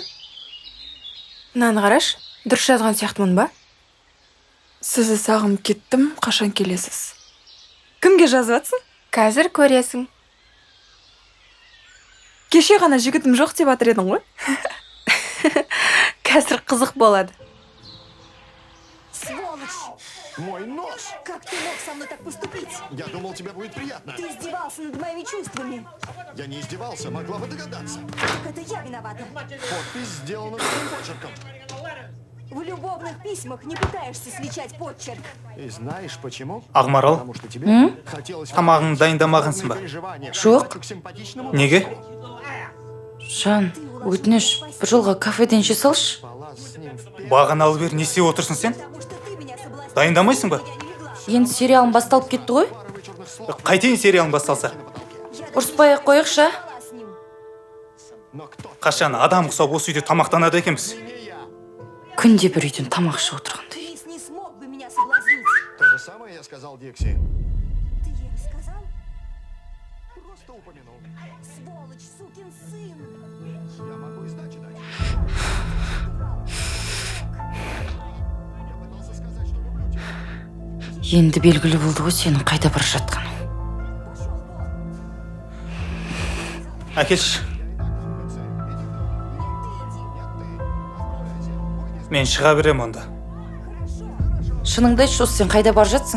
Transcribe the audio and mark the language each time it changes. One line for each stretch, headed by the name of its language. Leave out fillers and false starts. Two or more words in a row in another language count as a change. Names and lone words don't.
Kazakh: Мынаны қараш, дұрыс жазған сияқтымын ба? Сізді сағынып кеттім, қашан келесіз? Кімге жазып атсың? Қазір көресің. Кеше ғана жігітім жоқ деп атыр едің ғой? Қазір қызық болады.
Russian: Мой нож! Как ты мог со мной так поступить? Я думал, тебе будет приятно. Ты издевался над моими чувствами. Я не издевался, могла бы догадаться. Так это я виновата. Подпись сделана твоим почерком. В любовных письмах не пытаешься сличать подчерк. И знаешь почему? Ақмарал, Потому что тебе хотелось...
Kazakh: тамағыңды дайындамағансың ба? Жоқ.
Russian: К симпатичному
Kazakh: Неге? Жан, өтініш, бір жолға кафеден ше салшы.
Russian: спала с ним в
Kazakh: Бағаналы бер не істеп отырсың сен?
Russian: Потому что ты меня соблазнил.
Kazakh: Дайындамайсың ба? Енді сериалым басталып кетті ғой? Қайтейін сериалың басталса? Ұрыспай-ақ қояқшы.
Russian: Спала с ним. Но кто
Kazakh: Қашан адам құсап осы үйде тамақтанады екенбіз? Күнде бір үйден тамақ ішіп отырғандай.
Russian: Крис не смог бы меня соблазнить. То же самое я сказал Дикси. Ты ей рассказал? Просто упомянул. Сволочь, сукин сын. Я могу и сдачи дать. Я пытался сказать, что люблю тебя.
Kazakh: Енді белгілі болды ғой сенің қайда бара жатқаның. Әкелші. Мен шыға берем онда. Шыныңды айтшы, осы сен қайда бара жатсың?